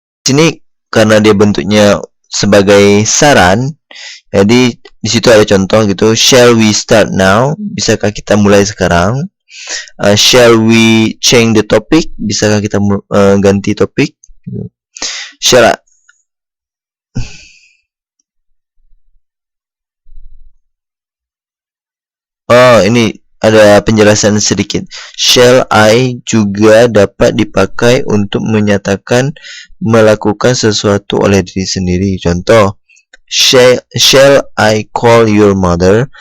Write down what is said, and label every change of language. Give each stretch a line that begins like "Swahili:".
Indonesian: sini karena dia bentuknya sebagai saran, jadi di situ ada contoh gitu.
English: Shall we start now?
Indonesian: Bisakah kita mulai sekarang?
English: Shall we change the topic?
Indonesian: Bisakah kita ganti topik?
English: Shall I...
Indonesian: Oh, ini ada penjelasan sedikit. Shall I juga dapat dipakai untuk menyatakan melakukan sesuatu oleh diri sendiri. Contoh,
English: shall I call your mother?